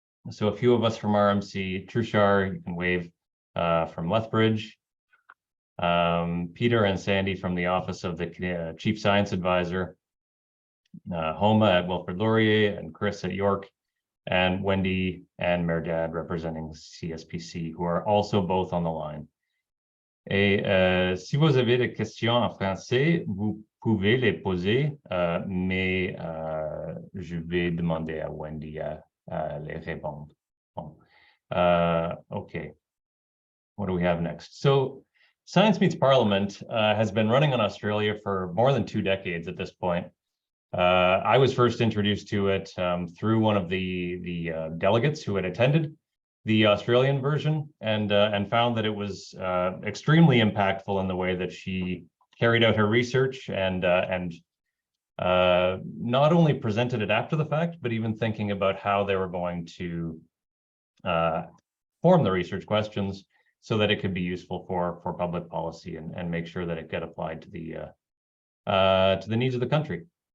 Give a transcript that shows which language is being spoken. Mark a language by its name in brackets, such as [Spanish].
[English] So a few of us from RMC, Trushar, you can wave, from Lethbridge, Peter and Sandy from the Office of the Chief Science Advisor, Homa at Wilfrid Laurier, and Chris at York, and Wendy and Merdad representing CSPC, who are also both on the line. [French] Et si vous avez des questions en français, vous pouvez les poser, mais je vais demander à Wendy à les répondre. Bon. [English] Okay, what do we have next? So Science Meets Parliament has been running in Australia for more than 2 decades at this point. I was first introduced to it through one of the delegates who had attended the Australian version and found that it was extremely impactful in the way that she carried out her research and not only presented it after the fact, but even thinking about how they were going to form the research questions so that it could be useful for public policy and make sure that it get applied to the needs of the country.